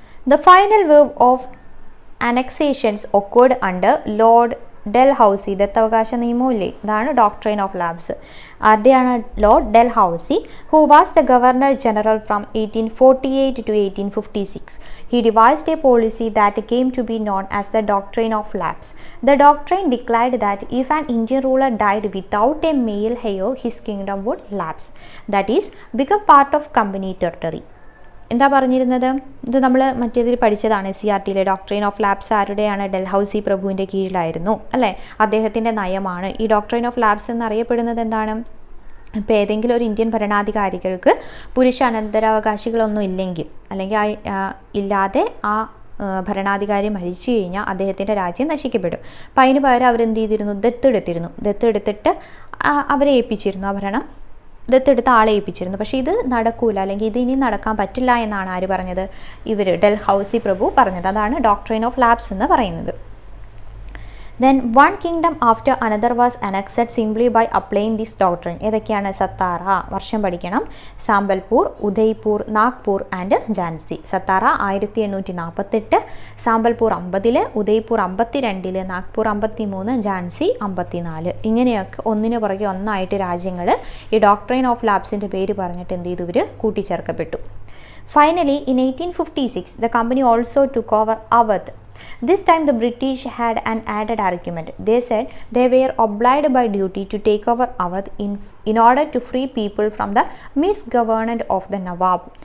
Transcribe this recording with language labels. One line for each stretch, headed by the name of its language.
English: The final wave of annexations occurred under Lord Dalhousie.
Malayalam: ദത്തവകാശ നിയമമില്ലേ, ഇതാണ് doctrine of lapse. ആരുടെയാണ്?
English: Lord Dalhousie, who was the Governor General from 1848 to 1856. He devised a policy that came to be known as the doctrine of lapse. The doctrine declared that if an Indian ruler died without a male heir, his kingdom would lapse, that is, become part of company territory.
Malayalam: എന്താ പറഞ്ഞിരുന്നത്? ഇത് നമ്മൾ മറ്റേതിൽ പഠിച്ചതാണ്, CRTയിലെ doctrine of lapse. ആരുടെയാണ്? Dalhousie പ്രഭുവിൻ്റെ കീഴിലായിരുന്നു അല്ലേ, അദ്ദേഹത്തിൻ്റെ നയമാണ്. ഈ ഡോക്ട്രിൻ ഓഫ് ലാപ്സ് എന്നറിയപ്പെടുന്നത് എന്താണ്? ഇപ്പോൾ ഏതെങ്കിലും ഒരു ഇന്ത്യൻ ഭരണാധികാരികൾക്ക് പുരുഷ അനന്തരാവകാശികളൊന്നും ഇല്ലെങ്കിൽ, അല്ലെങ്കിൽ ഇല്ലാതെ ആ ഭരണാധികാരി മരിച്ചു കഴിഞ്ഞാൽ അദ്ദേഹത്തിൻ്റെ രാജ്യം നശിക്കപ്പെടും. അപ്പം അതിന് പകരം അവരെന്ത് ചെയ്തിരുന്നു? ദത്തെടുത്തിട്ട് അവരെ ഏൽപ്പിച്ചിരുന്നു, ആ ഭരണം ദത്തെടുത്ത ആളെ ഏൽപ്പിച്ചിരുന്നു. പക്ഷേ ഇത് നടക്കൂല, അല്ലെങ്കിൽ ഇത് ഇനി നടക്കാൻ പറ്റില്ല എന്നാണ് ആര് പറഞ്ഞത്? ഡൽഹൌസി പ്രഭു പറഞ്ഞത്. അതാണ് ഡോക്ട്രിൻ ഓഫ് ലാപ്സ് എന്ന് പറയുന്നത്.
English: Then one kingdom after another was annexed simply by applying this doctrine.
Malayalam: ഏതൊക്കെയാണ്? സത്താറ, വർഷം പഠിക്കണം, സാമ്പൽപൂർ, ഉദയ്പൂർ, നാഗ്പൂർ ആൻഡ് ജാൻസി. സത്താറ 1848, സാമ്പൽപൂർ 50, ഉദയ്പൂർ 52, നാഗ്പൂർ 53, ജാൻസി 54. ഇങ്ങനെയൊക്കെ ഒന്നിനു പുറകെ ഒന്നായിട്ട് രാജ്യങ്ങൾ ഈ ഡോക്ട്രൈൻ ഓഫ് ലാപ്സിൻ്റെ പേര് പറഞ്ഞിട്ട് എന്ത് ചെയ്തു? ഇവർ കൂട്ടിച്ചേർക്കപ്പെട്ടു.
English: Finally, in 1856, the company also took over Awadh. This time the British had an added argument. They said they were obliged by duty to take over Awadh in order to free people from the misgovernment of the Nawab.